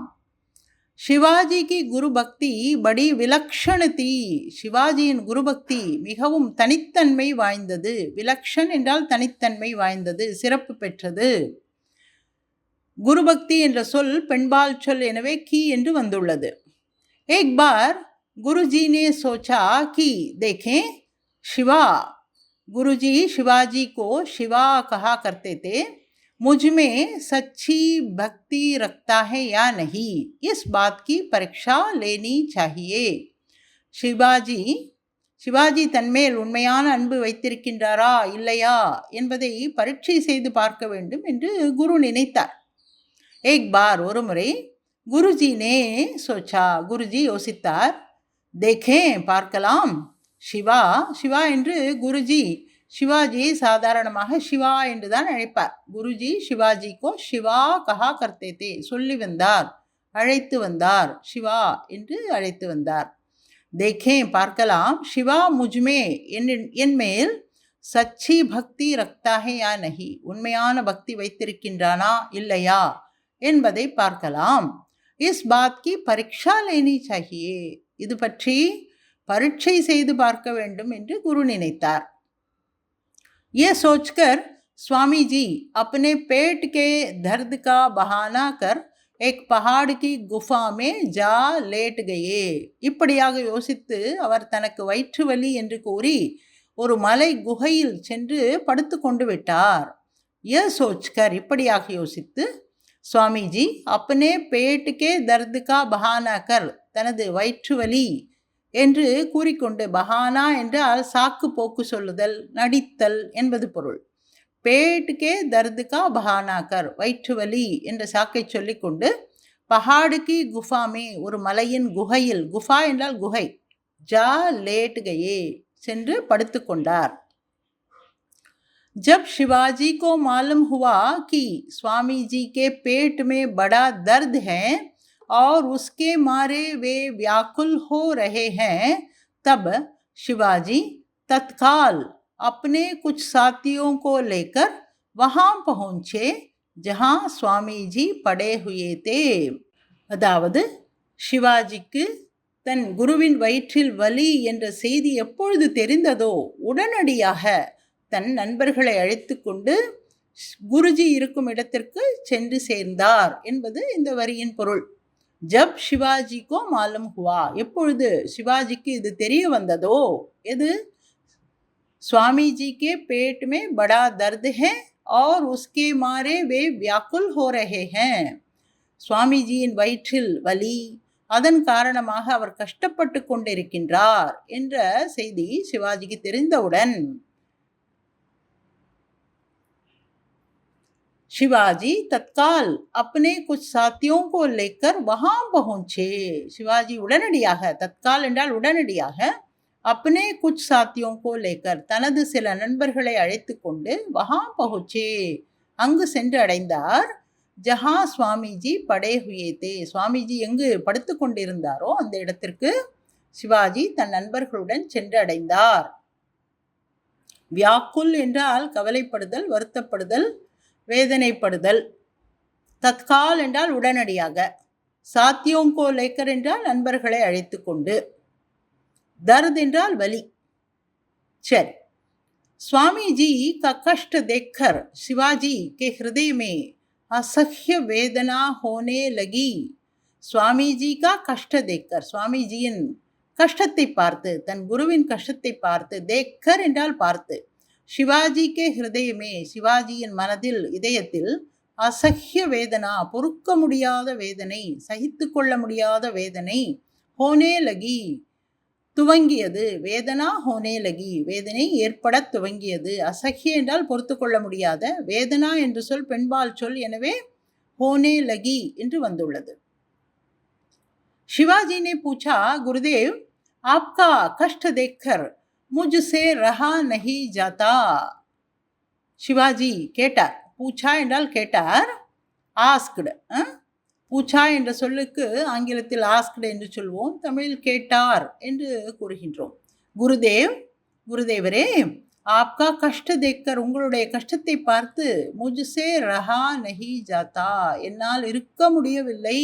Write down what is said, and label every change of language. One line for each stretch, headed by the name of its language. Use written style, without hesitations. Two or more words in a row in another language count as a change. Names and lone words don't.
Hindi: शिवाजी की गुरु भक्ति बड़ी विलक्षण थी,
Tamil: சிவாஜியின் குரு பக்தி மிகவும் தனித்தன்மை வாய்ந்தது. விலக்ஷன் என்றால் தனித்தன்மை வாய்ந்தது, சிறப்பு பெற்றது. குரு பக்தி என்ற சொல் பெண்பால் சொல், எனவே கி என்று வந்துள்ளது.
Hindi: एक बार गुरुजी ने सोचा कि देखें शिवा, गुरुजी शिवाजी को शिवा कहा करते थे, मुझ में सच्ची भक्ति रखता है या नहीं, इस बात की परीक्षा लेनी चाहिए.
Tamil: சிவாஜி தன்மேல் உண்மையான அன்பு வைத்திருக்கின்றாரா இல்லையா என்பதை பரீட்சை செய்து பார்க்க வேண்டும் என்று குரு நினைத்தார்.
Hindi: एक बार,
Tamil: ஒரு முறை,
Hindi: गुरुजी ने सोचा,
Tamil: குருஜி யோசித்தார். தேகேன், பார்க்கலாம். சிவா என்று குருஜி சிவாஜியை சாதாரணமாக சிவா என்று தான் அழைப்பார்.
Hindi: गुरुजी शिवाजी को शिवा कहा करते थे,
Tamil: சொல்லி வந்தார், அழைத்து வந்தார், சிவா என்று அழைத்து வந்தார். தேகேன், பார்க்கலாம்.
Hindi: शिवा मुझमें,
Tamil: என் மேல்
Hindi: सच्ची भक्ति रखता है या नहीं,
Tamil: உண்மையான பக்தி வைத்திருக்கின்றானா இல்லையா என்பதை பார்க்கலாம்.
Hindi: इस बात की परीक्षा लेनी चाहिए,
Tamil: இது பற்றி பரீட்சை செய்து பார்க்க வேண்டும் என்று குரு நினைத்தார்.
Hindi: ये सोचकर स्वामी जी अपने पेट के दर्द का बहाना कर एक पहाड़ की गुफा में जा लेट गए.
Tamil: இப்படியாக யோசித்து அவர் தனக்கு வயிற்று வலி என்று கூறி ஒரு மலை குகையில் சென்று படுத்து கொண்டு விட்டார்.
Hindi: ये सोचकर,
Tamil: இப்படியாக யோசித்து, சுவாமிஜி
Hindi: अपने पेट के दर्द का बहाना कर,
Tamil: தனது வயிற்று வலி என்று கூறிக்கொண்டு, பஹானா என்றால் சாக்கு போக்கு சொல்லுதல், நடித்தல் என்பது பொருள்.
Hindi: पेट के दर्द का बहाना कर,
Tamil: வயிற்று வலி என்ற சாக்கை சொல்லிக்கொண்டு,
Hindi: पहाड़ की गुफा में,
Tamil: ஒரு மலையின் குகையில், குஃபா என்றால் குகை,
Hindi: जा लेट गए,
Tamil: சென்று படுத்து கொண்டார்.
Hindi: जब शिवाजी को मालूम हुआ कि स्वामी जी के पेट में बड़ा दर्द है और उसके मारे वे व्याकुल हो रहे हैं, तब शिवाजी तत्काल अपने कुछ साथियों को लेकर वहाँ पहुँचे जहाँ स्वामी जी पड़े हुए थे.
Tamil: அதாவது சிவாஜிக்கு தன் குருவின் வயிற்றில் வலி என்ற செய்தி எப்பொழுது தெரிந்ததோ உடனடியாக தன் நண்பர்களை அழைத்து கொண்டு குருஜி இருக்கும் இடத்திற்கு சென்று சேர்ந்தார் என்பது இந்த வரியின் பொருள்.
Hindi: जब शिवाजी को मालूम हुआ,
Tamil: எப்பொழுது சிவாஜிக்கு இது தெரிய வந்ததோ, எது?
Hindi: स्वामीजी के पेट में बड़ा दर्द है और उसके मारे वे व्याकुल हो रहे हैं,
Tamil: சுவாமிஜியின் வயிற்றில் வலி, அதன் காரணமாக அவர் கஷ்டப்பட்டு கொண்டிருக்கின்றார் என்ற செய்தி சிவாஜிக்கு தெரிந்தவுடன்
Hindi: शिवाजी तत्काल अपने कुछ साथियों को लेकर वहां पहुंचे.
Tamil: சிவாஜி உடனடியாக, தற்கால் என்றால் உடனடியாக,
Hindi: अपने कुछ साथियों को लेकर
Tamil: தனது சில நண்பர்களை அழைத்து கொண்டு
Hindi: वहां पहुंचे
Tamil: அங்கு சென்று அடைந்தார்.
Hindi: जहाँ स्वामीजी पड़े हुए थे,
Tamil: சுவாமிஜி எங்கு படுத்து கொண்டிருந்தாரோ அந்த இடத்திற்கு சிவாஜி தன் நண்பர்களுடன் சென்று அடைந்தார். வியாக்குல் என்றால் கவலைப்படுதல், வருத்தப்படுதல், வேதனைப்படுதல். தத்கால் என்றால் உடனடியாக.
Hindi: साथियों को लेकर
Tamil: என்றால் நண்பர்களை அழைத்து கொண்டு. தர்த் என்றால் வலி. சரி,
Hindi: स्वामी जी का कष्ट देखकर शिवाजी के हृदय में असह्य वेदना होने लगी. स्वामी जी का कष्ट देखकर,
Tamil: சுவாமிஜியின் கஷ்டத்தை பார்த்து, தன் குருவின் கஷ்டத்தை பார்த்து, தேக்கர் என்றால் பார்த்து,
Hindi: शिवाजी के हृदय में,
Tamil: சிவாஜியின் மனதில், இதயத்தில்,
Hindi: असह्य वेदना,
Tamil: பொறுக்க முடியாத வேதனை, சகித்து கொள்ள முடியாத வேதனை,
Hindi: होने लगी
Tamil: துவங்கியது,
Hindi: वेदना होने लगी
Tamil: வேதனை ஏற்பட துவங்கியது. அசஹ்ய என்றால் பொறுத்து கொள்ள முடியாத, வேதனா என்று சொல் பெண்பால் சொல், எனவே
Hindi: होने लगी
Tamil: என்று வந்துள்ளது.
Hindi: शिवाजी ने पूछा, गुरुदेव आपका कष्ट देखकर मुझसे रहा नहीं जाता.
Tamil: சிவாஜி கேட்டார். பூச்சா என்றால் கேட்டார், ஆஸ்க்டு. பூச்சா என்ற சொல்லுக்கு ஆங்கிலத்தில் ஆஸ்க்டு என்று சொல்வோம், தமிழில் கேட்டார் என்று கூறுகின்றோம். குருதேவ், குருதேவரே,
Hindi: आपका कष्ट देखकर,
Tamil: உங்களுடைய கஷ்டத்தை பார்த்து,
Hindi: मुझसे रहा नहीं जाता,
Tamil: என்னால் இருக்க முடியவில்லை.